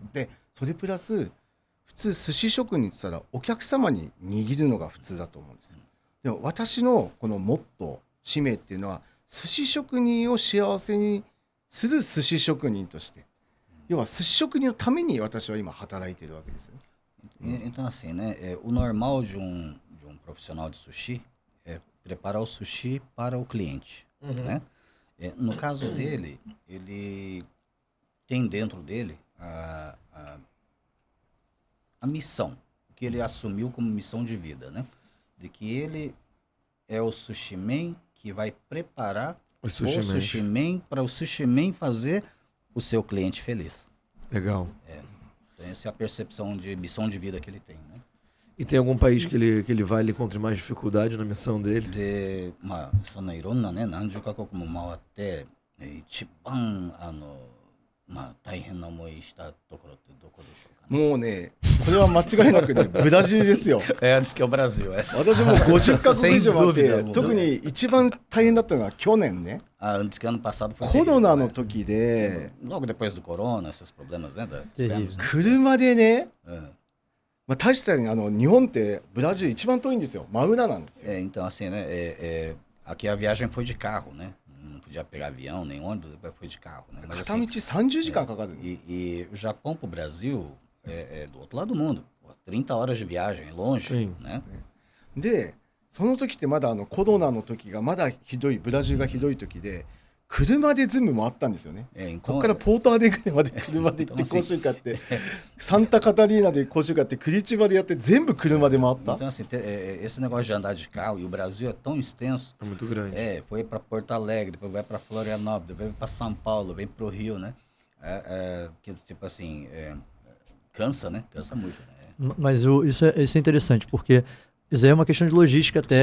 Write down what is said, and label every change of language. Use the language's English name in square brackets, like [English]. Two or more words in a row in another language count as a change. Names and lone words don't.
[Japanese] でそれプラス普通寿司職人って言ったらお客様に握るのが普通だと思うんですよ。でも私のこのモットー、使命っていうのは、寿司職人を幸せにする寿司職人として、要は寿司職人のために私は今働いているわけですよね。 [Portuguese] Então assim, né, o normal de um profissional de sushi é preparar o sushi para o cliente, né? No caso dele, ele tem dentro dele a missão que ele assumiu como missão de vida, né? De que ele é o sushi man que vai preparar o sushi man para o sushi man fazer o seu cliente feliz. Legal. Essa é a percepção de missão de vida que ele tem, né? E tem algum país que ele vai, ele encontre mais dificuldade na missão dele? [Japanese] で、まあそんないろんなね、何十カ国も回って、一番まあ大変な思いしたところってどこでしょうかね。もうね、これは間違いなくね、ブラジルですよ。 [Portuguese] Antes que o Brasil, [Japanese] 私も50カ国以上回っ [Portuguese] Sem [Japanese] て [Portuguese] dúvida. [Japanese] 特に一番大変だったのが去年ね、 [Portuguese] Antes que ano passado foi [Japanese] コロナ [Portuguese] terrível, [Japanese] の [Portuguese] né? [Japanese] 時de [Portuguese] Logo depois do corona, esses problemas, né? Terrível. [Japanese] 車でね、 [Portuguese] É. [Japanese] まあ、確かに日本ってブラジル一番遠いんですよ、真裏なんですよ。 [Portuguese] Então assim, né? Aqui a viagem foi de carro, né? Não podia pegar avião nem ônibus, depois foi de carro, né? Mas [Japanese] 片道 [Portuguese] assim, [Japanese] 30時間かかるんです。 [Portuguese] e o Japão para o Brasil é do outro lado do mundo. 30 horas de viagem, é longe, Sim. né? [Japanese] でその時ってまだコロナの時がまだひどい、ブラジルがひどい時で車で全部回ったんですよね。 [Portuguese] Então, [Japanese] ここからポートアレグレまで車で行って講習会やってサンタカタリーナで講習会やってクリチバでやって全部車で回った。 [Portuguese] então assim, esse negócio de andar de carro, e o Brasil é tão extenso, É muito grande. foi para Porto Alegre, depois vai para Florianópolis, depois vai para São Paulo, vem para o Rio, né? Que tipo assim, cansa, né? Cansa muito, né? Mas isso é interessante, porque isso aí é uma questão de logística até,